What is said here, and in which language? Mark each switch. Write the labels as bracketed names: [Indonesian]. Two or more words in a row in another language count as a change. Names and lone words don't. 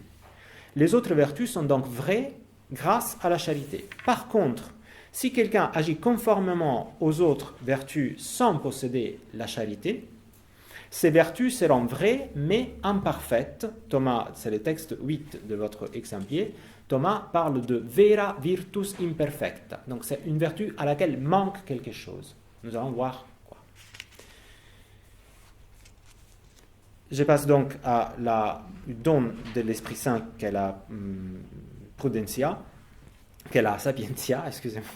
[French] Les autres vertus sont donc vraies grâce à la charité. Par contre, si quelqu'un agit conformément aux autres vertus sans posséder la charité, ces vertus seront vraies mais imparfaites. Thomas, c'est le texte 8 de votre exemplaire. Thomas parle de [Latin] vera virtus imperfecta. [French] Donc c'est une vertu à laquelle manque quelque chose. Nous allons voir quoi. Je passe donc à la don de l'Esprit Saint qu'est la prudentia, qu'est la sapientia, excusez-moi.